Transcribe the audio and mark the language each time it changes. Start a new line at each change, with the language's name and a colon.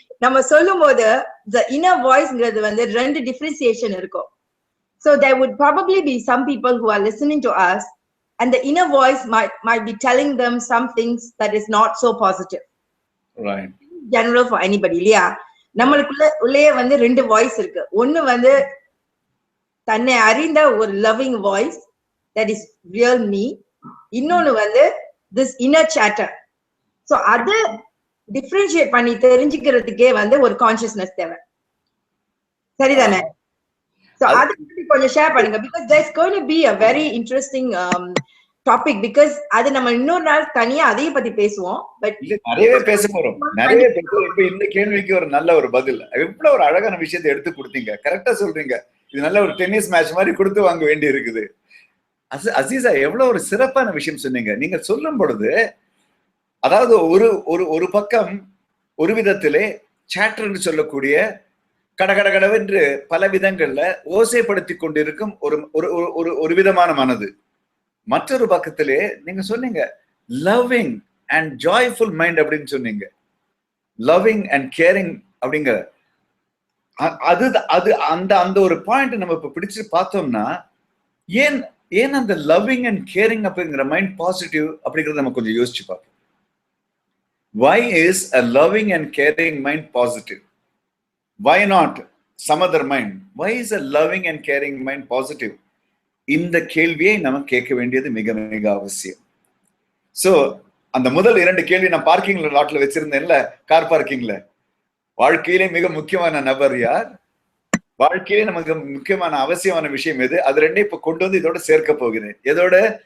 Tamil: நம்ம சொல்லும் போது
English: the inner voice
Tamil: ங்கிறது 2 differentiation இருக்கும்.
English: So there would probably be some people who are listening to us and the inner voice might be telling them some things that is not so positive. Right. General for anybody
Tamil: இல்லையா? நம்மளுக்குள்ள உள்ளே 2 voice இருக்கு. ஒன்னு தன்னை அறிந்த ஒரு
English: loving voice that is real me.
Tamil: இன்னொன்னு
English: this inner chatter.
Tamil: So அது differentiate பண்ணி தெரிஞ்சுக்கிறதுக்கே ஒரு consciousness தேவை. சரிதானே?
English: So
Tamil: அது கொஞ்சம் ஷேர் பண்ணுங்க,
English: because there's going to be a very interesting topic, because
Tamil: அது நம்ம இன்னொரு நாள் தனியா அதையும் பத்தி பேசுவோம்.
English: but
Tamil: நிறையவே பேச போறோம், நிறைய பேசுவோம். இப்ப இந்த கேள்விக்கு ஒரு நல்ல ஒரு பதில், எவ்வளவு ஒரு அழகான விஷயத்தை எடுத்து கொடுத்தீங்க. கரெக்டா சொல்றீங்க. இது நல்ல ஒரு டென்னிஸ் மேட்ச் மாதிரி கொடுத்து வாங்க வேண்டி இருக்குது. அசீசா, எவ்வளவு ஒரு சிறப்பான விஷயம் சொன்னீங்க. நீங்க சொல்லும் பொழுது அதாவது ஒரு பக்கம் ஒரு விதத்திலே சாட்டர்ன்னு சொல்லக்கூடிய கடகடகடவென்று பல விதங்கள்ல ஓசைப்படுத்தி கொண்டிருக்கும் ஒரு விதமான மனது. மற்றொரு பக்கத்திலே நீங்க சொன்னீங்க
English: loving and joyful mind
Tamil: அப்படின்னு சொன்னீங்க.
English: loving and caring
Tamil: அப்படிங்கிற அது அது அந்த அந்த ஒரு பாயிண்ட் நம்ம இப்ப பிடிச்சு பார்த்தோம்னா, ஏன் அந்த லவ்விங் அண்ட் கேரிங் அப்படிங்கிற
English: mind positive
Tamil: அப்படிங்கறத நம்ம கொஞ்சம் யோசிச்சு பார்ப்போம்.
English: Why is a loving and caring mind positive? Why not some other mind? Why is a loving and caring mind positive?
Tamil: இந்த கேள்வியை நம்ம கேட்க வேண்டியது மிக மிக அவசியம். சோ அந்த முதல் 2 கேள்வி நான் பார்க்கிங்ல லாட்ல வச்சிருந்தேன்ல, கார் பார்க்கிங்ல, வாழ்க்கையிலே மிக முக்கியமான நபர் யார், வாழ்க்கையிலே நமக்கு முக்கியமான அவசியமான விஷயம் எது, அது ரெண்டையும் இப்ப கொண்டு வந்து இதோட சேர்க்க போகிறேன். எதோட?